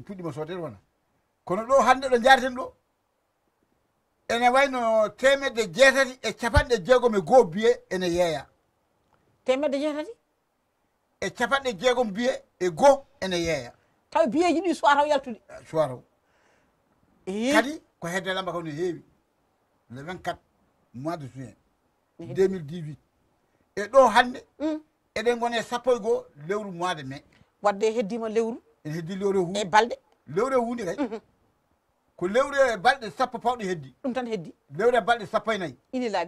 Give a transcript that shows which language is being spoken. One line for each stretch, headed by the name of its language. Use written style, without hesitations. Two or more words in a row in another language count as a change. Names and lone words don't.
Fula: biyeji puɗɗima soodede wona kono ɗo hande ɗo jareten ɗo ene wayno 650 biye ene yeeya 650 e 650 biye e goo ene yeeya taw biyeji ɗi suwa taw yaltude soir o kadi ko hedde lamba kam no heewi le 24
French: mois de juin
Fula: 2018 e ɗo hande eɗen gone 1 lewru
French: mois de mai
Fula: wadde heddima lewru ene heddi lewru hu e balɗe lewru e hunde kay ko lewru e balɗe 10 pawɗe heddi ɗum tan heddi lewru e balɗe 14 ini laaɓi